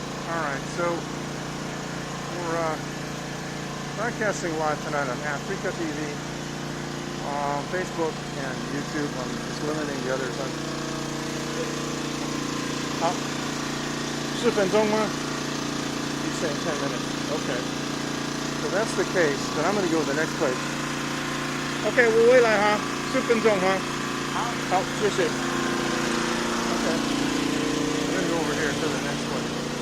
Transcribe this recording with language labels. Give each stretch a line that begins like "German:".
English: All right, so we're broadcasting live tonight on Africa TV, on Facebook and YouTube. I'm just limiting the others.
Chinese: 好，4分钟吗?
English: He's saying 10 minutes. Okay. So that's the case. Then I'm going to go to the next place.
Chinese: Okay, 我回来哈，4分钟哈。好，谢谢。Okay.
English: I'm going to go over here to the next place.